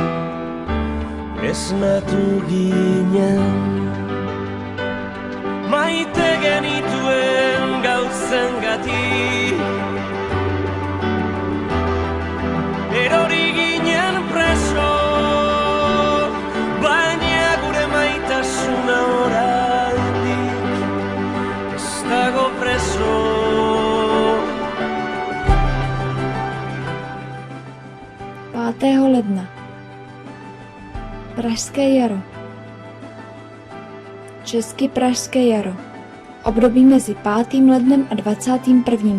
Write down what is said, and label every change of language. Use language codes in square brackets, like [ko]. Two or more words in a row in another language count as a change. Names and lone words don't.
[eu] esnatu ginen maite genituen gauzengatik erori ginen preso baina gure maitasuna oraindik ez dago preso. [cs] Pátého ledna. Pražské jaro. Česky Pražské jaro. Období mezi 5. lednem a 21.